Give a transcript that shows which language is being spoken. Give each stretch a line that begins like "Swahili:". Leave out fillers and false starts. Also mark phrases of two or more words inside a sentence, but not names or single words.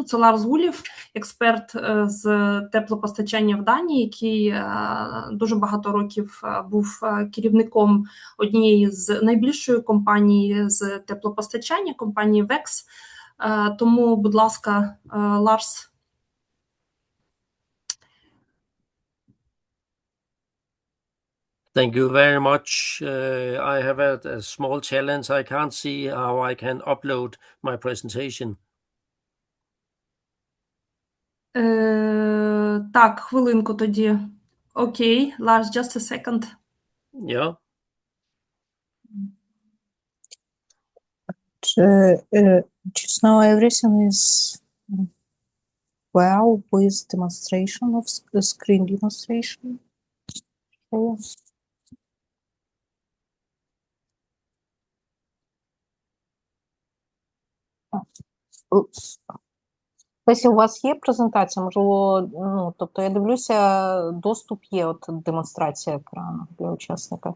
Ukrainian: Це Ларс Гулів, експерт з теплопостачання в Данії, який дуже багато років був керівником однієї з найбільшої компаній з теплопостачання, компанії Векс. Тому, будь ласка, Ларс.
English: Thank you very much. I have a small challenge. I can't see how I can upload my presentation.
Ukrainian: Так, хвилинку тоді. Окей,
English: Lars, just a second. Yeah. Just now everything is well with demonstration of screen demonstration.
Ukrainian: Якщо у вас є презентація, можливо, ну, тобто я дивлюся, доступ є, от демонстрація екрану для учасника.